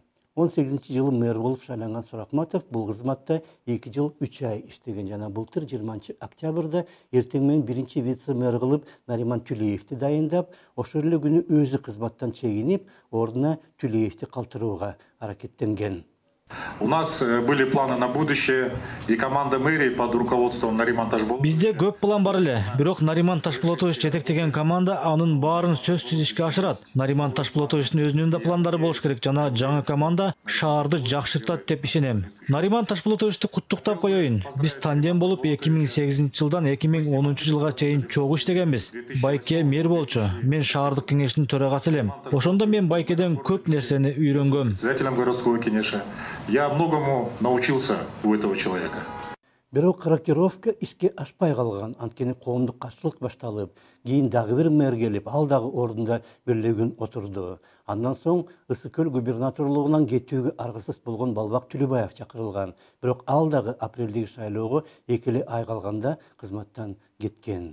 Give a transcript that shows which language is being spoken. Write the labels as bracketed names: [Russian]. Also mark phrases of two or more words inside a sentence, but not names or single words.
[Kyrgyz] 18-жылы мэр болуп шайланган Суракматов бул кызматта 2 жыл 3 ай иштеген жана былтыр 20 октябрда эртең менен биринчи вице-мэр кылып Нариман Түлеевди дайындап, ошол эле күнү өзү кызматтан чегинип, ордуна Түлеевди калтырууга аракеттенген. [Russian] У нас были планы на будущее, и команда мэрии под руководством Нариман Ташболотовича. [Kyrgyz] Бизде көп план бар эле, бирок Нариман Ташболотович жетектеген команда анын баарын сөзсүз ишке ашырат. Нариман Ташболотовичтин өзүнүн да пландары болуш керек жана жаңы команда шаарды жакшыртат деп ишенем. Нариман Ташболотовичти куттуктап коеюн. Биз тандем болуп 2008-жылдан 2010-жылга чейин чогуу иштегенбиз. Байке мэр болчу, мен шаардык кеңештин төрагасы элем. Ошондо мен Байкеден көп нерсени үйрөнгөм. [Russian] Председателем городского кеңеши. Я многому научился у этого человека. [Kyrgyz] Бирок рокировка ишке ашпай калган, анткени коомдук каршылык башталып, кийин дагы бир мэр келип, ал дагы ордунда бирлегин отурду. Андан соң Ысык көл губернаторлугунан кетүүгө аргысыз болгон Балбак Түлөбаев чакырылган. Бирок ал дагы апрелдеги шайлоого 2 ай калганда кызматтан кеткен.